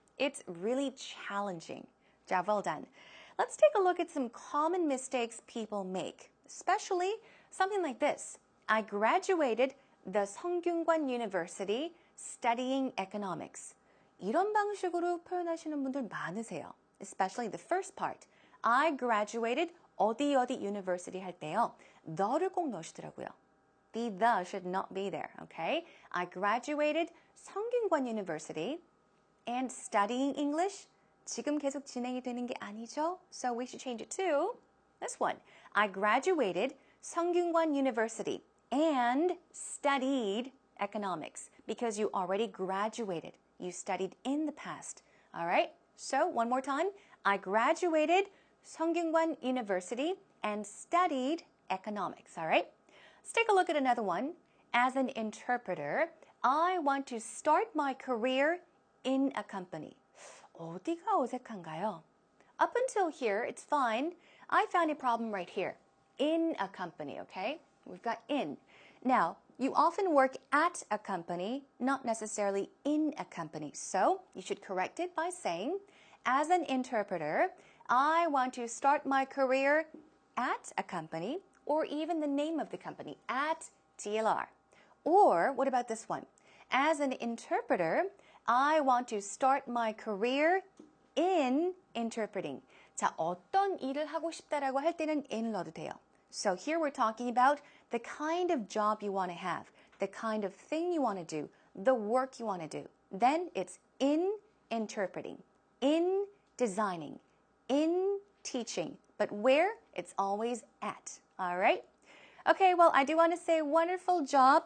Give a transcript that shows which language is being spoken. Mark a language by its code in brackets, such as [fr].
[en] It's really challenging. Job well done. Let's take a look at some common mistakes people make, especially something like this. I graduated the Seongkyungan University studying economics. [ko] 이런 방식으로 표현하시는 분들 많으세요. [en] Especially the first part. I graduated [ko] 어디 university 할 때요. the를 꼭 넣으시더라고요. [en] The should not be there, okay? I graduated 성균관 University and studying English. [ko] 지금 계속 진행이 되는 게 아니죠? [en] So we should change it to this one. I graduated 성균관 University and studied economics because you already graduated. You studied in the past. All right? So one more time. I graduated 성균관 University and studied economics. All right? Let's take a look at another one. As an interpreter, I want to start my career in a company. [ko] 어디가 어색한가요? [en] Up until here, it's fine. I found a problem right here. In a company, okay? We've got in. Now, you often work at a company, not necessarily in a company. So, you should correct it by saying, as an interpreter, I want to start my career at a company, or even the name of the company, at TLR. Or, what about this one? As an interpreter, I want to start my career in interpreting. [ko] 자, 어떤 일을 하고 싶다라고 할 때는 in을 넣어도 돼요. [en] So here we're talking about the kind of job you want to have, the kind of thing you want to do, the work you want to do. Then it's in interpreting, in designing, in teaching. But where? It's always at. All right? Okay, well, I do want to say wonderful job.